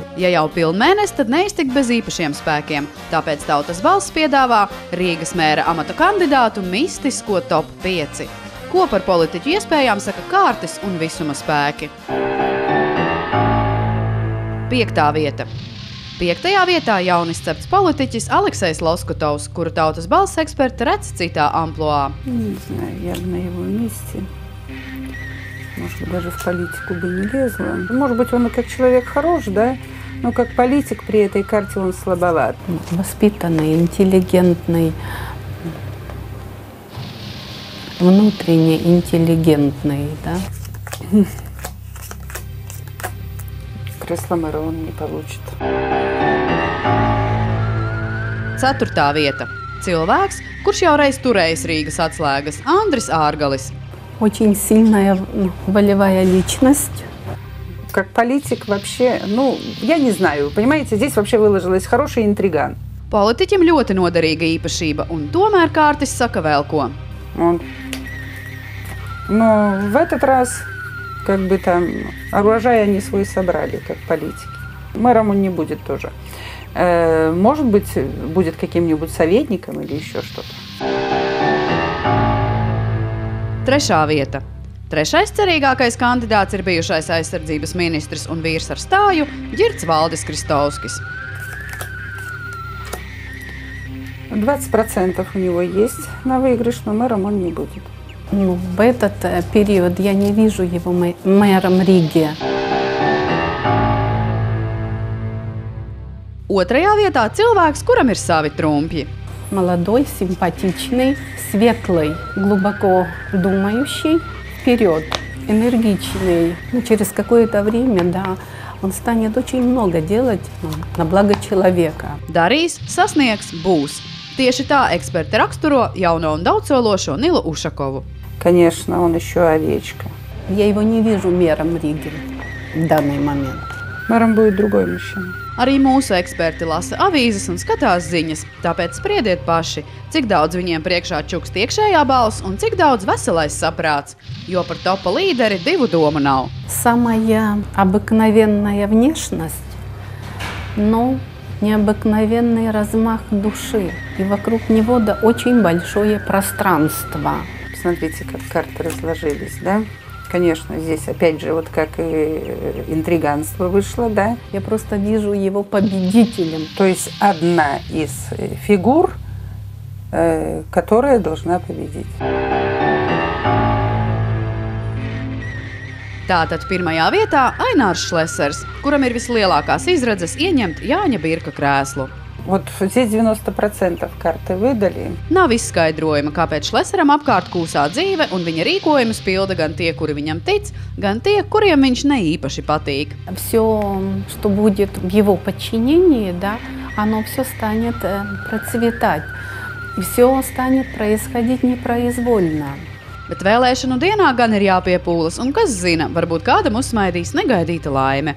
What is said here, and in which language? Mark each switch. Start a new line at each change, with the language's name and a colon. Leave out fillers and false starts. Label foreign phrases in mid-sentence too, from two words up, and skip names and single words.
Latvian: Ja jau Pilnmēnesis, tad neiztikt bez īpašiem spēkiem. Tāpēc Tautas balss piedāvā Rīgas mēra amata kandidātu mistisko top 5. Ko par politiķu iespējām saka kārtas un visuma spēki? 5. vieta. 5. vietā jaunizcepts politiķis Aleksejs Loskotovs, kuru Tautas balss eksperti redz citā amploā.
Russian: Я бы на его месте, может быть, даже в политику бы не лезла. Может быть, он как человек хорош, да? Но как политик при этой карте он слабоват. Воспитанный, интеллигентный, внутренне интеллигентный, да? кресла мэра он не получит.
Latvian: 4. vieta. Cilvēks, kurš jau reiz turējis Rīgas atslēgas, Andris Ārgalis.
Russian: Очень сильная волевая личность. Как политик вообще, я не знаю, понимаете, здесь вообще выложилась хороший интриган.
Latvian: Politiķim ļoti noderīga īpašība, un tomēr kārtis saka vēl ko.
Russian: Но в этот раз как бы там урожай они свой собрали, как политики. Мэром он не будет тоже. Может быть, будет каким-нибудь советником или еще что-то.
Latvian: 3. vieta. Trešais cerīgākais kandidāts ir bijušais aizsardzības ministrs un vīrs ar stāju Ģirds Valdis Kristovskis.
Russian: 20% у него есть на выигрыш, но мэром он не будет. В этот период я не вижу его мэром Риги.
Latvian: 2. vietā cilvēks, kuram ir savi trumpji.
Russian: Молодой, симпатичный, светлый, глубоко думающий, вперед, энергичный. Через какое-то время, да, он станет очень много делать на благо человека.
Latvian: Darīs, sasniegs, būs. Tieši tā eksperti raksturo jauno un daudzsološo Nilu Ušakovu.
Russian: Конечно, он еще овечка. Я его не вижу мэром Риги в данный момент. Мэром будет другой мужчина.
Latvian: Arī mūsu eksperti lasa avīzes un skatās ziņas, tāpēc spriediet paši, cik daudz viņiem priekšā čukst iekšējā balss un cik daudz veselais saprāts, jo par topa līderi divu domu nav.
Russian: Самая обыкновенная внешность, но необыкновенный размах души. И вокруг него, да, очень большое пространство. Посмотрите, как карты разложились, да? Конечно, здесь опять же, вот как и интриганство вышло, да? Я просто вижу его победителем. То есть одна из фигур, которая должна победить.
Latvian: Tātad 1. vietā Ainārs Šlesers, kuram ir vislielākās izredzes ieņemt Jāņa Birka krēslu.
Russian: Вот здесь 90% карты выдали.
Latvian: Nav izskaidrojuma, kāpēc Šleseram apkārt kūsā dzīve un viņa rīkojumus pilda gan tie, kuri viņam tic, gan tie, kuriem viņš neīpaši patīk.
Russian: Все, что будет в его подчинении, да, оно все станет процветать. И все станет происходить непроизвольно.
Latvian: Bet vēlēšanu dienā gan ir jāpiepūlas, un kas zina, varbūt kādam uzsmaidīs negaidīta laime.